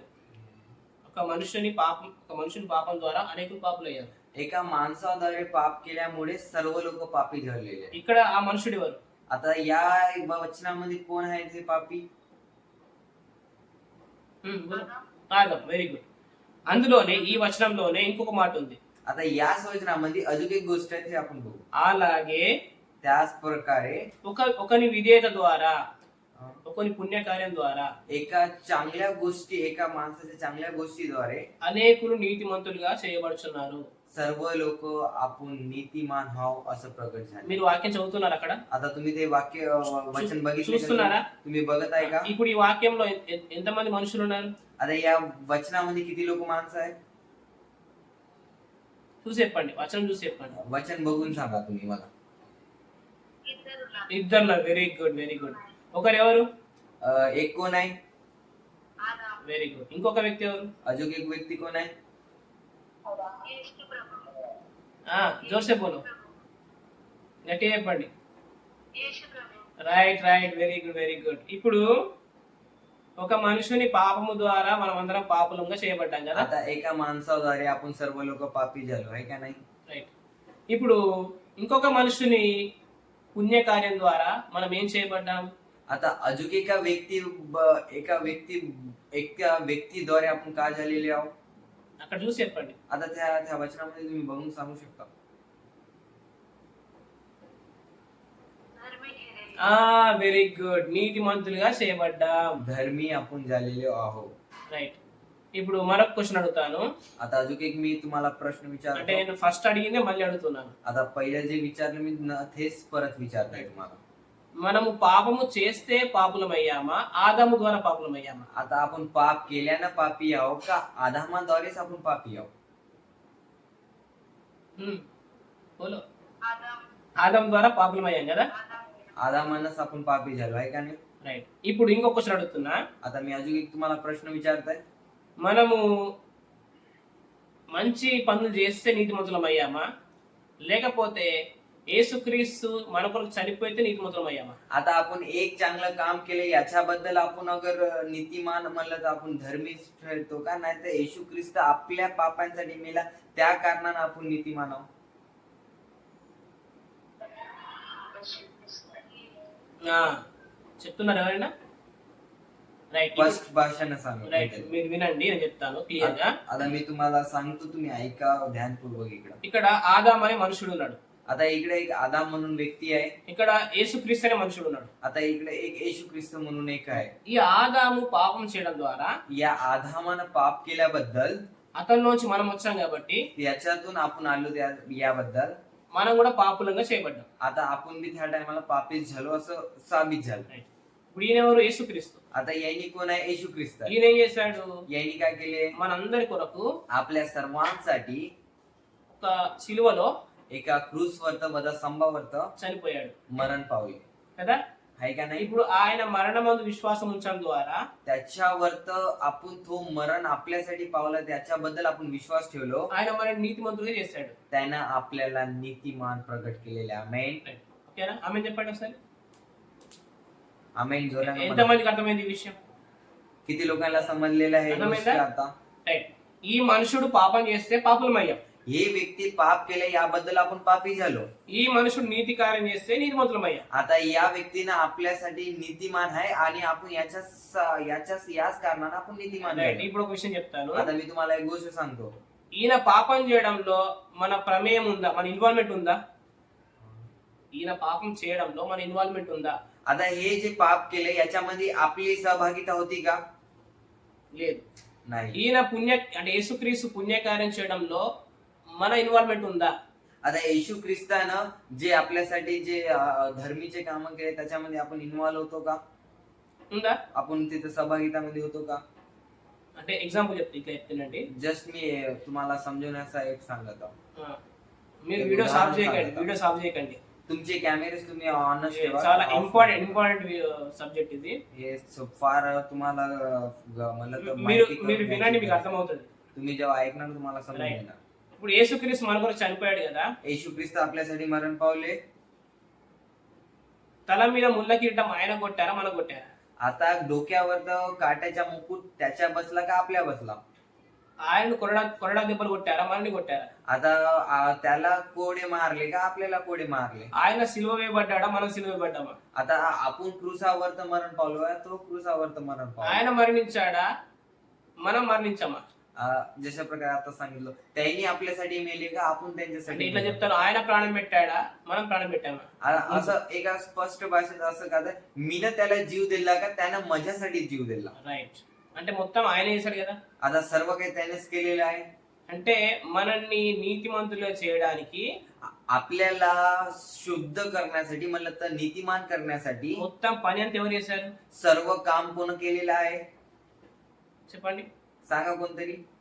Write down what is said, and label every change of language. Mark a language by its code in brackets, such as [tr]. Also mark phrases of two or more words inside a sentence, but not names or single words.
[te] ఒక మనుషుని పాపం ద్వారా అనేకులు పాపులయ్యారు. [mr] एका माणसाद्वारे पाप केल्यामुळे सर्व लोक पापी झालेले आहेत. [te] ఇక్కడ ఆ మనుషుడు ఎవరు? [mr] आता या वचनामध्ये कोण आहे ते पापी? [te] ఆదం. [en] very good. [te] అందులోనే ఈ వచనంలోనే ఇంకొక మాట ఉంది. [mr] आता याच वचनामध्ये अजून एक गोष्ट आहे, ते आपण बघू. [te] అలాగే [mr] त्याच प्रकारे [te] ఒకని విధేయత ద్వారా, ఒకని పుణ్యకార్యం ద్వారా [mr] एका चांगल्या गोष्टी, एका माणसाच्या चांगल्या गोष्टीद्वारे [te] అనేకులు నీతిమంతులుగా చేయబడుచున్నారు. [mr] सर्व लोक आपण नीतिमान हाव असं प्रकट झाले. [te] మీరు వాక్యం చదువుతున్నారు అక్కడ? [mr] आता तुम्ही ते वाक्य वचन बघितले का? [te] చూస్తున్నారా? [mr] तुम्ही बघत आहे का? [te] ఇప్పుడు ఈ వాక్యంలో ఎంతమంది మనుషులు ఉన్నారు? [mr] आता या वचनामध्ये किती लोक माणसं आहेत? [te] చూసి చెప్పండి, వచనం చూసి చెప్పండి. [mr] वचन बघून सांगा तुम्ही मला. [te] ఇద్దరు. [en] very good very good. [te] ఒకరెవరు? [mr] एक कोण आहे? आदम. [en] very good. [te] ఇంకొక వ్యక్తి ఎవరు? [mr] अजून एक व्यक्ती कोण आहे? यीशु प्रभु. [hi] ज़ोर से बोलो, [te] గట్టిగా చెప్పండి. [mr] यीशु प्रभु. [en] right right, very good very good. [te] ఇప్పుడు ఒక మనుషుని పాపము ద్వారా మనం అందరం పాపులంగా చేయబడ్డాం కదా. [mr] आता एका माणसाद्वारे आपण सर्व लोक पापी झालो आहे का नाही? [te] రైట్. ఇప్పుడు ఇంకొక మనుషుని పుణ్యకార్యం ద్వారా మనం ఏం చేయబడ్డాం? [mr] आता अजून एका व्यक्तीद्वारे आपण काय झालेले आहोत? [te] అక్కడ చూసి చెప్పండి. [mr] आता त्या वचनामध्ये तुम्ही बघून सांगू शकता. [hi] धर्मी ठहरे. [en] very good. [te] నీతిమంతులుగా చేయబడ్డాం. [mr] धर्मी आपण झालेले आहोत. [te] రైట్. ఇప్పుడు మరొక క్వశ్చన్ అడుగుతాను. [mr] आता अजून एक मी तुम्हाला प्रश्न [te] అంటే [mr] विचारतो. [te] నేను ఫస్ట్ అడిగిందే మళ్ళీ అడుగుతున్నాను. [mr] आता पहिले जे विचारलं मी तेच परत विचारताय तुम्हाला. [te] మనము పాపము చేస్తే పాపులమయ్యామా, ఆదాము ద్వారా పాపులమయ్యామా? [mr] आता आपण पाप केल्यानं पापी आहोत का आदामाद्वारेच आपण पापी आहोत? बोलो. आदम. [te] ఆదాం ద్వారా పాపులమయ్యాం కదా. [mr] आदम. आदामानंच आपण पापी झालो आहे का नाही? [te] రైట్. ఇప్పుడు ఇంకో క్వశ్చన్ అడుగుతున్నా. [mr] आता मी अजून एक तुम्हाला प्रश्न विचारताय. [te] మనము మంచి పనులు చేస్తే నీతిమంతులమయ్యామా, లేకపోతే యేసుక్రీస్తు మన కొరకు చనిపోతే నీతిమంతులమయ్యామా? [mr] आता आपण एक चांगलं काम केलं याच्याबद्दल आपण अगर नीतिमान म्हणलं तर आपण धर्मीच ठरतो का? नाही तर येशू ख्रिस्त आपल्या पापांसाठी मेला त्या कारणानं आपण नीतिमान आहोत. [te] చెప్తున్నారు ఎవరైనా? రైట్ [mr] स्पष्ट भाषेनं सांगतो [te] రైట్ మీరు వినండి, నేను చెప్తాను క్లియర్ గా. [mr] आता मी तुम्हाला सांगतो, तुम्ही ऐका ध्यानपूर्वक इकडं. [te] ఇక్కడ ఆదాం అనే మనుషుడు ఉన్నాడు, [mr] आता इकडे एक आदाम म्हणून व्यक्ती आहे. [te] ఇక్కడ యేసుక్రీస్తు అనే మనుషుడు ఉన్నాడు. [mr] आता इकडे एक येशू ख्रिस्त म्हणून एक आहे. [te] ఈ ఆదాము పాపం చేయడం ద్వారా [mr] या आदामानं पाप केल्याबद्दल, [te] అతనిలోంచి మనం వచ్చాం కాబట్టి [mr] याच्यातून आपण आलो याबद्दल [te] మనం కూడా పాపులంగా చేయబడ్డాం. [mr] आता आपण बी त्या टायमाला पापीच झालो असं साबित झालं. [te] ఇప్పుడు ఈయన ఎవరు? యేసుక్రీస్తు. [mr] आता यानी कोण आहे? येशू ख्रिस्त. [te] ఈయన ఏం చేశాడు? [mr] यानी काय केले? [te] మనందరి కొరకు [mr] आपल्या सर्वांसाठी [te] ఒక సిలువలో [mr] एका क्रूस वरत वधस्तंभावरत [te] చనిపోయాడు [mr] मरण पावले, [te] కదా. [mr] आहे का नाही? [te] ఇప్పుడు ఆయన మరణమందు విశ్వాసం ఉంచడం ద్వారా [mr] त्याच्यावरत आपण तो मरण आपल्यासाठी पावला, त्याच्याबद्दल आपण विश्वास ठेवलो, [te] ఆయన మన నీతిమంతుడిగా చేశాడు. [mr] त्यानं आपल्याला नीतिमान प्रगट केलेले. आमेन. [te] ఓకేనా? ఆమె చెప్పండి ఒకసారి. [mr] आमेन. जोरानं [te] ఎంత [mr] म्हणा. [te] మందికి అర్థమైంది ఈ విషయం? [mr] किती लोकांना समजलेलं आहे ही गोष्ट आता? [te] రైట్. ఈ మనుషుడు పాపం చేస్తే పాపులమయ్యాం. [mr] हे व्यक्ती पाप केले याबद्दल आपण पापी झालो. [te] ఈ మనుషుడు నీతి కార్యం చేస్తే నీతిమంతులమయ్యాం. [mr] आता या व्यक्तीनं आपल्यासाठी नीतिमान आहे आणि आपण याच कारणानं आपण नीतिमान [te] రైట్. [mr] झालो. [te] ఇప్పుడు ఒక విషయం చెప్తాను. [mr] आता मी तुम्हाला एक गोष्ट सांगतो. [te] ఈయన పాపం చేయడంలో మన ప్రమేయం ఉందా? మన ఇన్వాల్వ్మెంట్ ఉందా? ఈయన పాపం చేయడంలో మన ఇన్వాల్వ్మెంట్ ఉందా? [mr] आता हे जे पाप केले याच्यामध्ये आपली सहभागिता होती का? [te] లేదు. [mr] नाही. [te] ఈయన అంటే యేసుక్రీస్తు పుణ్యకార్యం చేయడంలో మన ఇన్వాల్వ్మెంట్ ఉందా? [mr] आता येशू ख्रिस्तानं जे आपल्यासाठी जे धर्मीचे काम केले त्याच्यामध्ये आपण इन्व्हॉल्व होतो का? [te] ఉందా? [mr] आपण तिथे सहभागितामध्ये होतो का? [te] అంటే ఎగ్జాంపుల్ ఇట్లా చెప్తానండి. [mr] जस्ट मी तुम्हाला समजवण्याचा एक सांगत आहो. [te] మీరు [mr] एक [te] వీడియో [mr] उदाहरण [te] సాల్వ్ చేయకండి, [mr] सांगतो. [en] video solve [te] చేయకండి. [mr] तुमचे कॅमेरे तुम्ही ऑनच ठेवा. [te] చాలా [mr] off [en] important subject [te] ఇది. [mr] हे फार तुम्हाला म्हणलं तर [te] మీరు [mr] माहिती [te] మీరు [mr] करून [te] వినండి, మీకు [mr] घ्यायची. [te] అర్థమవుతుంది. [mr] तुम्ही जेव्हा ऐकणार तुम्हाला समजून [te] Right. [mr] येणार. [te] ఇప్పుడు యేసుక్రీస్తు మన కొరకు చనిపోయాడు కదా. [mr] येशू ख्रिस्त आपल्यासाठी मरण पावले. [te] తల మీద ముళ్ళ కిరీటం ఆయన కొట్టారా, మన కొట్టారా? [mr] आता डोक्यावर काट्याचा मुकुट त्याच्या बसला का आपल्या बसला? [te] ఆయన కొరడా దెబ్బలు కొట్టారా, మనని కొట్టారా? [mr] आता त्याला कोडे मारले का आपल्याला कोडे मारले? [te] ఆయన సిలువ వేయబడ్డాడా, మనం సిలువ వేయబడ్డామా? [mr] आता आपण क्रुसावर मरण पावलो, तो क्रुसावर मरण पावलो. [te] ఆయన మరణించాడా, మనం మరణించామా? [mr] जशा प्रकारे आता सांगितलं, त्यांनी आपल्यासाठी मेले का आपण [te] అంటే [mr] त्यांच्यासाठी [te] ఇట్లా [mr] मेले? [te] చెప్తాను, ఆయన ప్రాణం పెట్టాడా, మనం ప్రాణం పెట్టామా? [mr] असं एका स्पष्ट भाषेत असं का मीनं त्याला जीव दिला का त्यानं माझ्यासाठी जीव दिला? [te] రైట్. అంటే మొత్తం ఆయన చేశాడు కదా. [mr] आता सर्व काही त्यानेच केलेलं आहे. [te] అంటే మనల్ని నీతిమంతులుగా చేయడానికి [mr] आपल्याला शुद्ध करण्यासाठी, म्हणलं तर नीतिमान करण्यासाठी [te] మొత్తం పని అంతా ఎవరు చేశారు? [mr] सर्व काम कोण केलेलं आहे? [te] చెప్పండి. [mr] सांगा कोणतरी.